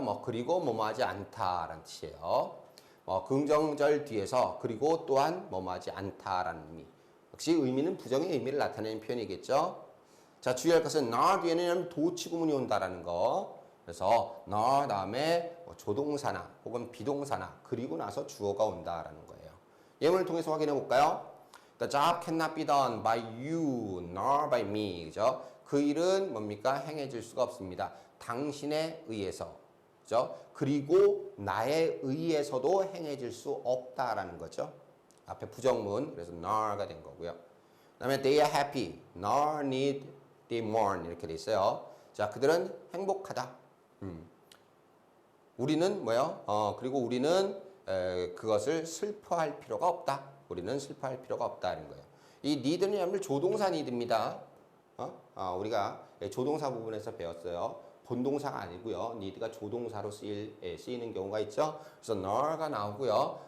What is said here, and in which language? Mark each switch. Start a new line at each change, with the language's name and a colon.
Korean: 뭐 그리고 뭐뭐하지 않다라는 뜻이에요. 긍정절 뒤에서 그리고 또한 뭐뭐하지 않다라는 의미. 역시 의미는 부정의 의미를 나타내는 표현이겠죠. 자, 주의할 것은 nar 뒤에는 도치구문이 온다라는 거. 그래서 nar 다음에 조동사나 혹은 비동사나 그리고 나서 주어가 온다라는 거예요. 예문을 통해서 확인해 볼까요?
English: The job cannot be done by you nor by me.
Korean: 그죠? 그 일은 뭡니까? 행해질 수가 없습니다. 당신에 의해서. 그죠? 그리고 나에 의해서도 행해질 수 없다라는 거죠. 앞에 부정문 그래서 nor가 된 거고요. 그다음에
English: they are happy nor need they mourn
Korean: 이렇게 돼 있어요. 자, 그들은 행복하다. 우리는 뭐요? 그리고 우리는 그것을 슬퍼할 필요가 없다. 우리는 슬퍼할 필요가 없다는 거예요. 이 need는 여러분들 조동사 need입니다. 우리가 조동사 부분에서 배웠어요. 본동사가 아니고요. need가 조동사로 쓰이는 경우가 있죠. 그래서 nor가 나오고요.